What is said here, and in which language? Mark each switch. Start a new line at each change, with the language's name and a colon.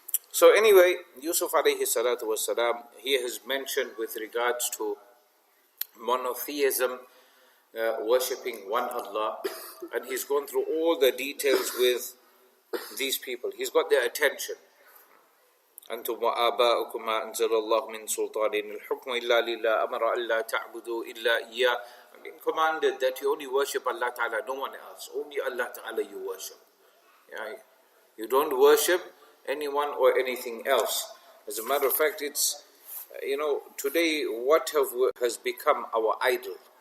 English: So anyway, Yusuf alayhi salatu was salam, he has mentioned with regards to monotheism, worshipping one Allah, and he's gone through all the details with these people. He's got their attention.
Arabic: أنتم وآباؤكم ما أنزل الله من سلطان الحكم إلا لله أمر ألا تعبدوا إلا إياه.
English: I've been commanded that you only worship Allah Ta'ala, no one else. Only Allah Ta'ala you worship. Yeah? You don't worship anyone or anything else. As a matter of fact, it's, today what has become our idol?